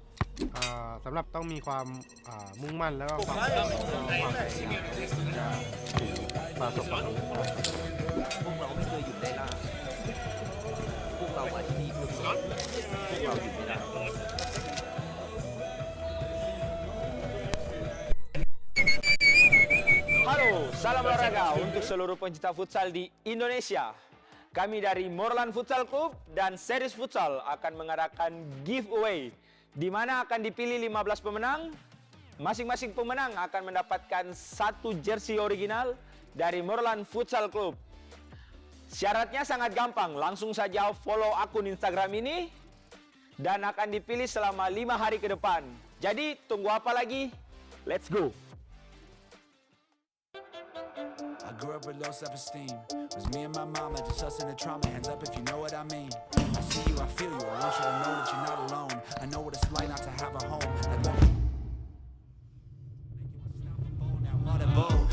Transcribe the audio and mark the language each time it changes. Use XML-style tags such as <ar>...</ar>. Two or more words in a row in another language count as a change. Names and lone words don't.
<th>สำหรับต้องมีความมุ่งมั่นแล้วก็ความพยายามประสบความสำเร็จ พวกเราไม่เคยหยุดได้ล่ะพวกเรามาที่นี่เพื่อพวกเราหยุดไม่ได้</th> <id>Halo, salam olahraga untuk seluruh pencinta futsal di Indonesia. Kami dari Morlan Futsal Club dan Series Futsal akan mengadakan giveaway di mana akan dipilih 15 pemenang. Masing-masing pemenang akan mendapatkan satu jersey original dari Morlan Futsal Club. Syaratnya sangat gampang, langsung saja follow akun Instagram ini dan akan dipilih selama 5 hari ke depan. Jadi tunggu apa lagi?</id> <en>Let's go! I grew up with low self-esteem. It was me and my mom that just us in the trauma. Hands up if you know what I mean. I see you, I feel you. I want you to know that you're not alone. I know what it's like not to have a home. What a bowl.</en>